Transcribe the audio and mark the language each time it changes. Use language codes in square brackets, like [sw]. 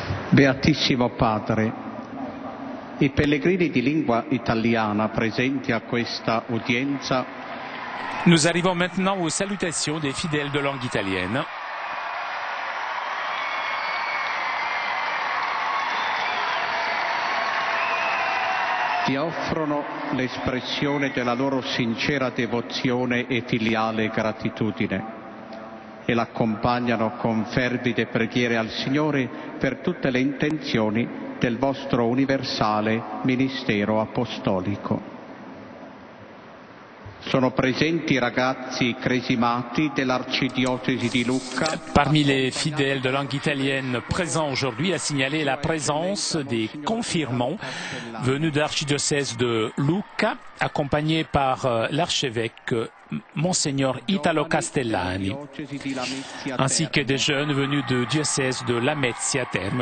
[it] Beatissimo Padre, i pellegrini di lingua italiana presenti a questa udienza. [fr] Nous arrivons maintenant aux salutations des fidèles de langue italienne. [it] Ti offrono l'espressione della loro sincera devozione e filiale gratitudine e l'accompagnano con fervide preghiere al Signore per tutte le intenzioni del vostro universale ministero apostolico. Sono presenti ragazzi cresimati dell'arcidiocesi di Lucca. [fr] Parmi les fidèles de langue italienne présents aujourd'hui, à signaler la présence des confirmants venus de l'archidiocèse de Lucca, accompagnés par l'archevêque Monseigneur Italo Castellani, ainsi que des jeunes venus du diocèse de Lamezia Terme.